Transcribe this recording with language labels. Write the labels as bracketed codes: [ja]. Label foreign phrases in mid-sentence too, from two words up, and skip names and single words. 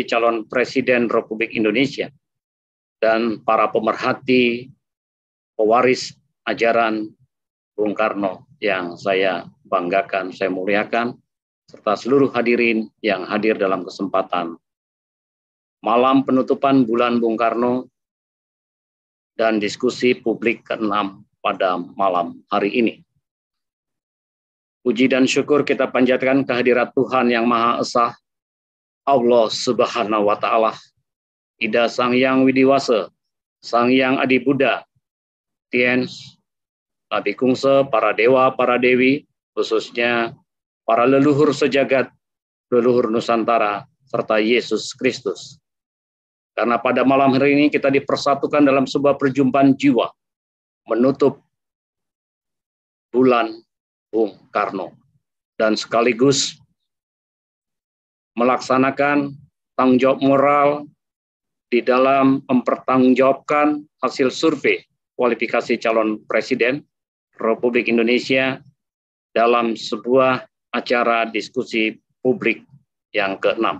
[id] calon Presiden Republik Indonesia, dan para pemerhati, pewaris ajaran Bung Karno yang saya banggakan, saya muliakan, serta seluruh hadirin yang hadir dalam kesempatan malam penutupan bulan Bung Karno dan diskusi publik ke-6 pada malam hari ini. Puji dan syukur kita panjatkan kehadirat Tuhan yang Maha Esa, [ar] الله سبحانه وتعالى, [id] Ida Sang Hyang Widiwasa, Sang Hyang Adi Buddha, Tiens, Nabi Kungse, para dewa, para dewi, khususnya para leluhur sejagat, leluhur Nusantara, serta Yesus Kristus. Karena pada malam hari ini kita dipersatukan dalam sebuah perjumpaan jiwa, menutup bulan Bung Karno, dan sekaligus melaksanakan tanggung jawab moral di dalam mempertanggungjawabkan hasil survei kualifikasi calon Presiden Republik Indonesia dalam sebuah acara diskusi publik yang ke-6.